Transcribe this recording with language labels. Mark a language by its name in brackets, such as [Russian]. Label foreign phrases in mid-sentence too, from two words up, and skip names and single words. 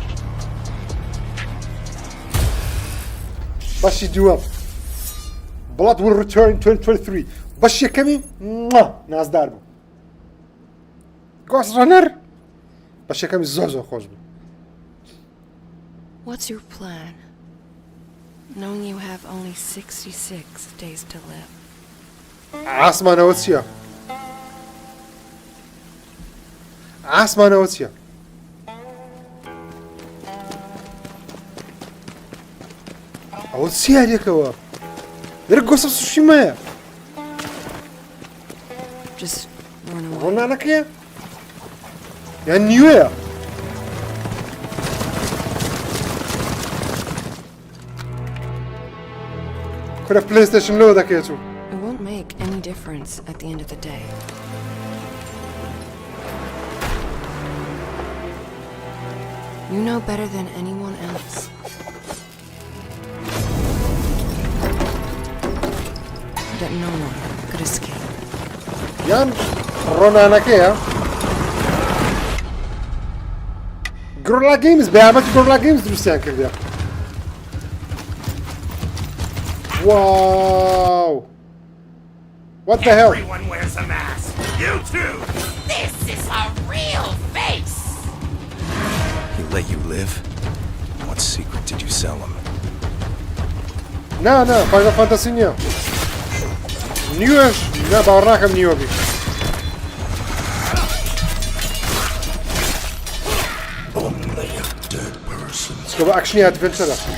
[Central Kurdish] بەشی دووەم Blood will return 2023 بەشی یەکەمی نازدار بوو Ghost Runner بەشی یەکەمی زۆر زۆر خۆش بوو [English] What's your plan? Knowing you have only 66 days to live. [Central Kurdish] ئاسمانەوە چییە؟ ئاسمانەوە چییە؟ ئەوە چی یاریەکەوە؟ دەرە گۆسە سوشیمایە؟ [English] Just run away. [Central Kurdish] ڕۆنانەکەیە؟ یان نیوەیە؟ کورە پلەیستەیشن لەوە دەکەیت و [English] It won't make any difference at the end of the day. You know better than anyone else. That no one could escape. [Central Kurdish] یان ڕۆنانەکەیە؟ گۆڕلا گەیمز بەیامەتی گۆڕلا گەیمز دروستیان کردیە واو [English] What the hell? Everyone wears a mask. You too. This is a real face! He let you live? What secret did you sell him? [Central Kurdish] نا Final Fantasy نییە نیوەش نا باوەڕ ناکەم نیوە بی [English] Only a dead person. [Central Kurdish] چکە بە ئەکشنی ئەدڤێنچەرە